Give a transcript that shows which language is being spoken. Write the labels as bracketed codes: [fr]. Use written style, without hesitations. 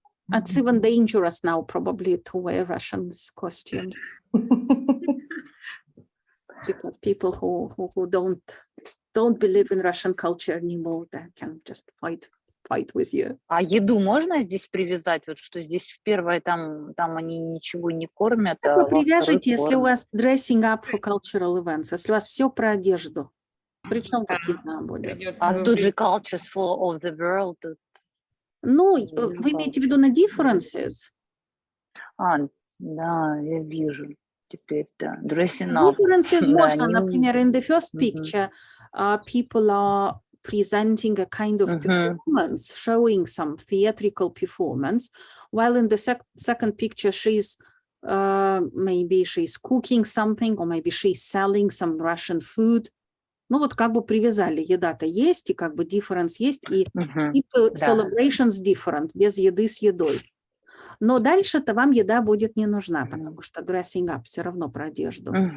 [en] It's even dangerous now, probably, to wear Russian costumes because people who don't believe in Russian culture anymore, they can just fight with you. [ru] А еду можно здесь привязать? Вот что здесь в первой там они ничего не кормят, а Вы во второй привяжете, если у кормят. вас [en] dressing up for cultural events, [ru] если у вас все про одежду. Причем тут еда будет? А тут же [en] cultures for of the world. [ru] Ну, вы имеете в виду на differences? Да, я вижу теперь, да. [en] Dressing up. Differences [ru] Да, можно, они- например, [en] in the first picture, people are presenting a kind of performance, showing some theatrical performance, while in the second picture, she's maybe she's cooking something, or maybe she's selling some Russian food. [ru] Ну вот как бы привязали, еда-то есть, и как бы difference есть, и типы celebrations different, без еды с едой. Но дальше-то вам еда будет не нужна, потому что [en] dressing up [ru] все равно про одежду.